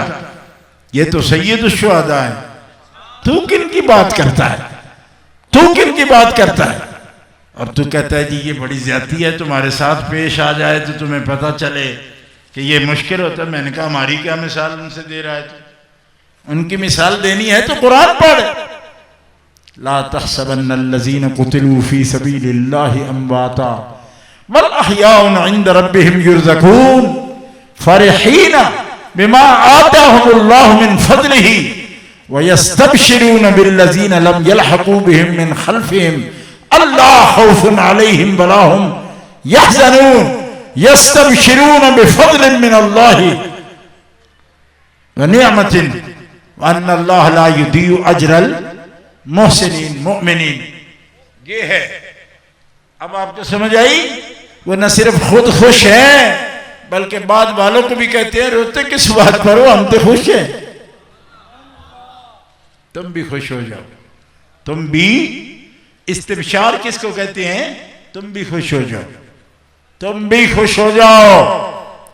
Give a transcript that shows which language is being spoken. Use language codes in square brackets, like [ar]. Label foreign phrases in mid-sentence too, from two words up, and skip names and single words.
[hi] ये तो सैयद शुहदा है, तू किन की बात करता है? तू किन की बात करता है? और तू कहता है जी ये बड़ी ज्यादती है, तुम्हारे साथ पेश आ जाए तो तुम्हें पता चले कि ये मुश्किल होता है। मैंने कहा हमारी क्या मिसाल उनसे दे रहा है? तो उनकी मिसाल देनी है तो कुरान पढ़। [ar] لا تحسبن الذين قتلوا في سبيل الله أمواتا بل أحياء عند ربهم يرزقون فرحين بما آتاهم الله من فضله و يستبشرون بالذين لم يلحقوا بهم من خلفهم ألا خوف عليهم ولا هم يحزنون يستبشرون بفضل من الله و نعمة و أن الله لا يضيع أجر المحسنين مؤمنين. [hi] ये है। अब आपको समझ आई? वो न सिर्फ खुद खुश है बल्कि बाद वालों को भी कहते हैं रोते किस बात पर हो, हम तो खुश हैं। तुम भी खुश हो जाओ, तुम भी। इस्तिबशार किसको कहते हैं? तुम भी खुश हो जाओ, तुम भी खुश हो जाओ।